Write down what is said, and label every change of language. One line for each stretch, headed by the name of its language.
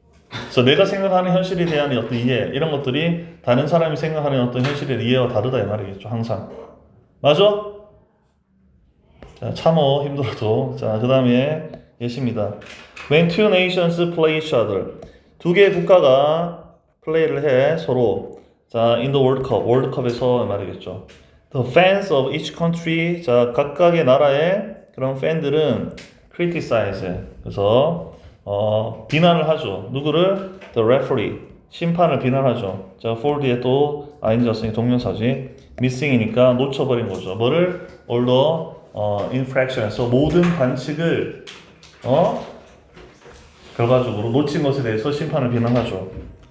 Korean: 그래서 내가 생각하는 현실에 대한 어떤 이해 이런 것들이 다른 사람이 생각하는 어떤 현실의 이해와 다르다 이 말이겠죠. 항상 맞아? 자, 참어 힘들어도 자, 그 다음에 예시입니다.
English: When two nations play each other
Korean: 두 개의 국가가 플레이를 해 서로.
English: 자, in the World Cup,
Korean: 월드컵에서 말이겠죠.
English: The fans of each country,
Korean: 자 각각의 나라의 그런 팬들은
English: criticize,
Korean: 그래서 비난을 하죠. 누구를?
English: The referee,
Korean: 심판을 비난하죠. 자, for 뒤에 또 ing 자성이 동명사지. missing이니까 놓쳐버린 거죠. 뭐를?
English: all the infraction
Korean: 에서 모든 반칙을 결과적으로 놓친 것에 대해서 심판을 비난하죠.